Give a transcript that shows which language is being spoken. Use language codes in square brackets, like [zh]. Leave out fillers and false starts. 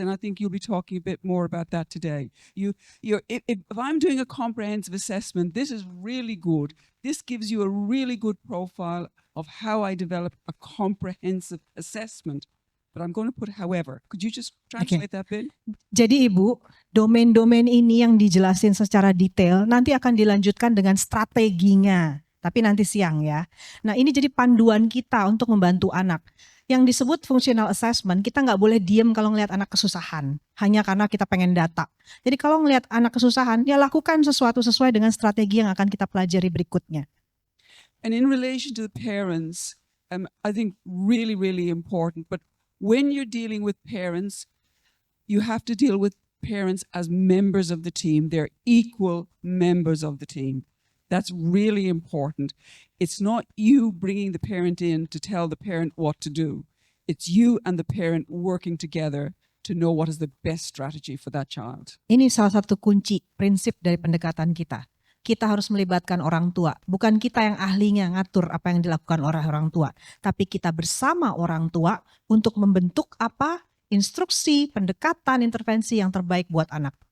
[en] And I think you'll be talking a bit more about that today. If I'm doing a comprehensive assessment, this is really good. This gives you a really good profile of how I develop a comprehensive assessment. But I'm going to put however. Could you just translate that bit? [id] Jadi Ibu, domain-domain ini yang dijelasin secara detail nanti akan dilanjutkan dengan strateginya. Tapi nanti siang ya. Nah ini jadi panduan kita untuk membantu anak. Yang disebut functional assessment, kita nggak boleh diem kalau ngelihat anak kesusahan. Hanya karena kita pengen data. Jadi kalau ngelihat anak kesusahan, ya lakukan sesuatu sesuai dengan strategi yang akan kita pelajari berikutnya. [en] And in relation to the parents, I think really, really important. But when you're dealing with parents, you have to deal with parents as members of the team. They're equal members of the team. That's really important. It's not you bringing the parent in to tell the parent what to do. It's you and the parent working together to know what is the best strategy for that child. [id] Ini salah satu kunci prinsip dari pendekatan kita. Kita harus melibatkan orang tua. Bukan kita yang ahlinya ngatur apa yang dilakukan oleh orang tua. Tapi kita bersama orang tua untuk membentuk apa instruksi, pendekatan, intervensi yang terbaik buat anak.